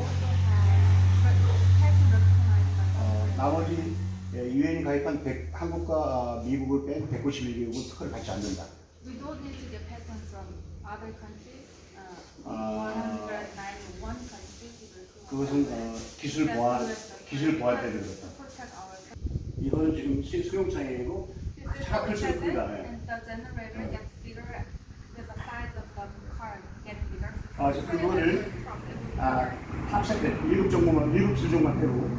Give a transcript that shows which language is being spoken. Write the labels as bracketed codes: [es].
[en] also have patent recognized by [ko] 나머지 유엔이 가입한 한국과 미국을 뺀 191개국은 특허를 받지 않는다. [en] We don't need to get patents from other countries. 191 countries. [ko] 그것은 기술 보안 때문에 그렇다. 이거는 지금 수용차이고 차가 클수록 큽니다. [en] And the generator gets bigger with the size of the car getting bigger. [ko] 그래서 그거를 탑세트 7종 7수종만 빼고